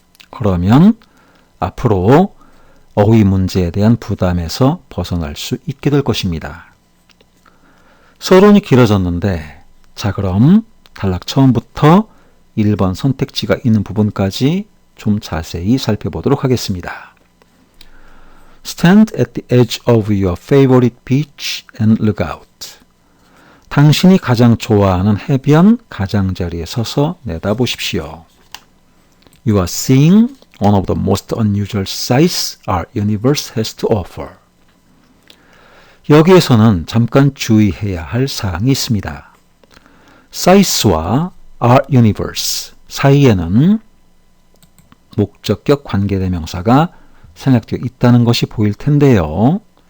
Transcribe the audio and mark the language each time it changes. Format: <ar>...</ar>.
<ko>그러면 앞으로 어휘 문제에 대한 부담에서 벗어날 수 있게 될 것입니다. 서론이 길어졌는데 자, 그럼 탈락 처음부터 1번 선택지가 있는 부분까지 좀 자세히 살펴보도록 하겠습니다.</ko> <en>Stand at the edge of your favorite beach and look out.</en> <ko>당신이 가장 좋아하는 해변 가장자리에 서서 내다보십시오.</ko> <en>You are seeing one of the most unusual sights our universe has to offer.</en> <ko>여기에서는 잠깐 주의해야 할 사항이 있습니다. sights와 our universe 사이에는 목적격 관계대명사가 생략되어 있다는 것이 보일 텐데요.</ko>